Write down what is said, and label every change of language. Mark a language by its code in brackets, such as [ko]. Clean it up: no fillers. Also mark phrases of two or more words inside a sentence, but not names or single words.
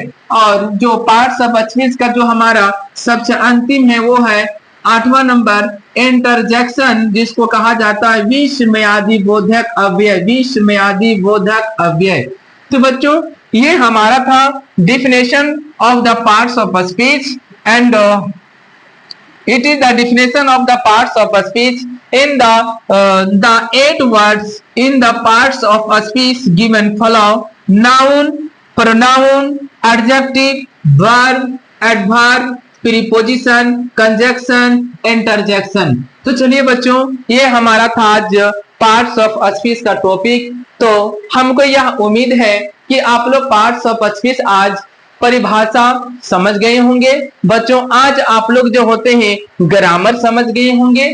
[hi] और जो [en] parts of speech [hi] का जो हमारा सबसे अंतिम है वो है 8वां [en] number interjection, [hi] जिसको कहा जाता है विस्मयादि बोधक अव्यय, विस्मयादि बोधक अव्यय। तो बच्चों ये हमारा था [en] definition of the parts of speech and it is the definition of the parts of a speech in the 8 words in the parts of a speech given follow: noun, pronoun, adjective, verb, adverb, preposition, conjunction, interjection। [hi] तो चलिए बच्चों ये हमारा था आज [en] parts of speech [hi] का टॉपिक। तो हमको यह उम्मीद है कि आप लोग [en] parts of speech [hi] आज परिभाषा समझ गए होंगे। बच्चों आज आप लोग जो होते हैं ग्रामर समझ गए होंगे।